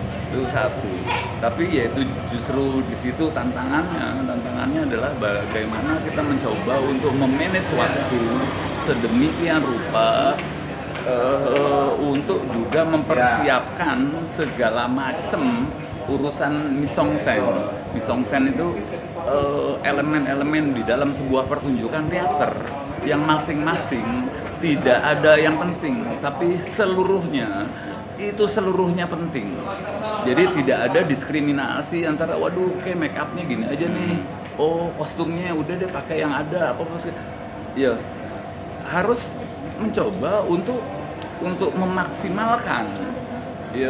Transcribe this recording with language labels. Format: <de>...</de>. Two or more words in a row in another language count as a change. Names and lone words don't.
<id>Itu satu, tapi yaitu justru di situ tantangannya adalah bagaimana kita mencoba untuk memanage waktu sedemikian rupa untuk juga mempersiapkan segala macam urusan</id> <fr>mise en scène. Mise en scène</fr> <id>itu elemen-elemen di dalam sebuah pertunjukan teater yang masing-masing tidak ada yang penting, tapi seluruhnya penting. Jadi tidak ada diskriminasi antara waduh kayak make upnya gini aja nih, oh kostumnya udah deh pakai yang ada apa ya, harus mencoba untuk memaksimalkan ya.</id>